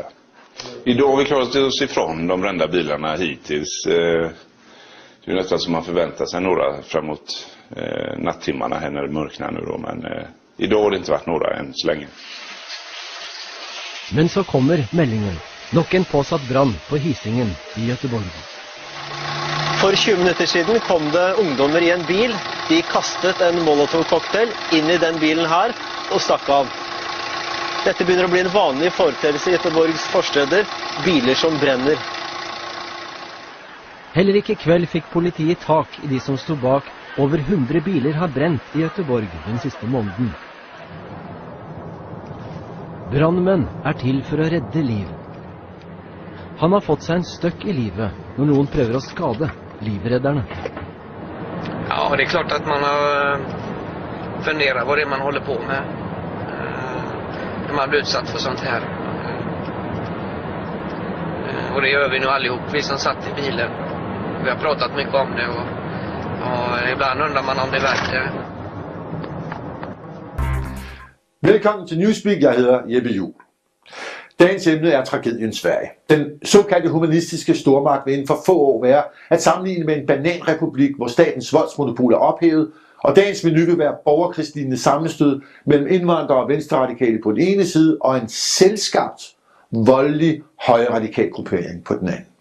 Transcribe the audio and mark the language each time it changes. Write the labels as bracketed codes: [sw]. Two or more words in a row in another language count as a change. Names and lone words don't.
[sv] Idag har vi klarat oss ifrån de brända bilarna hittills. Det är nästan som man förväntar sig några framåt nattimmarna här när det mörknar nu då, men idag har det inte varit några än så länge. [no] Men så kommer meldingen. Nok en påsatt brand på Hisingen i Göteborg. For 20 minutter siden kom det ungdommer i en bil. De kastet en molotov-cocktail inn i den bilen her og stakk av. Dette begynner å bli en vanlig foreteelse i Göteborgs forsteder, biler som brenner. Heller ikke i kveld fikk politiet tak i de som stod bak. Over 100 biler har brent i Göteborg den siste måneden. Brandmenn er til for å redde liv. Han har fått seg en støkk i livet når noen prøver å skade livredderne. [sv] Ja, det är klart att man har funderat vad det är man håller på med. När man blir utsatt för sånt här. Och det gör vi nu allihop, vi som satt i bilen. Vi har pratat mycket om det och ibland undrar man om det är värt det. [da] Velkommen til Newspeak, jeg hedder Jeppe Juhl. Dagens emne er tragedien Sverige. Den såkaldte humanistiske stormagt vil inden for få år være at sammenligne med en bananrepublik, hvor statens voldsmonopol er ophævet, og dagens menu vil være borgerkrigslignende sammenstød mellem indvandrere og venstreradikale på den ene side, og en selvskabt, voldelig, højradikal gruppering på den anden.